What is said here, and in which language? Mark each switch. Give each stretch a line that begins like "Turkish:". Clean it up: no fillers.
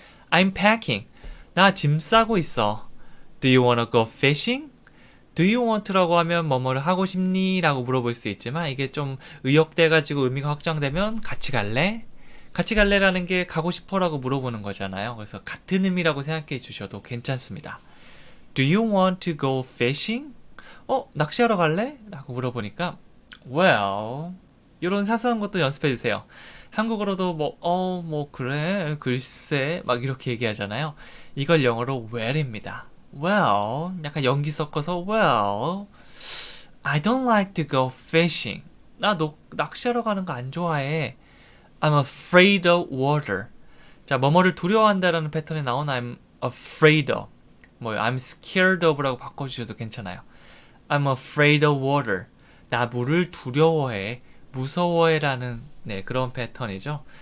English: I'm packing.
Korean: 나 짐 싸고 있어.
English: Do you wanna go fishing?
Korean: Do you want라고 하면 뭐뭐를 하고 싶니? 라고 물어볼 수 있지만 이게 좀 의역돼가지고 의미가 확장되면 같이 갈래? 같이 갈래라는 게 가고 싶어라고 물어보는 거잖아요. 그래서 같은 의미라고 생각해 주셔도 괜찮습니다.
English: Do you want to go fishing?
Korean: 낚시하러 갈래? 라고 물어보니까 Well, 이런 사소한 것도 연습해 주세요. 한국어로도 그래, 글쎄 막 이렇게 얘기하잖아요. 이걸 영어로 well입니다.
English: Well,
Korean: 약간 연기 섞어서
English: well, I don't like to go fishing.
Korean: 나 낚시하러 가는 거 안 좋아해.
English: I'm afraid of water.
Korean: 자, 뭐뭐를 두려워한다라는 패턴에 나온
English: I'm afraid of. I'm scared of
Korean: 라고 바꿔주셔도 괜찮아요.
English: I'm afraid of water.
Korean: 나 물을 두려워해, 무서워해라는 그런 패턴이죠.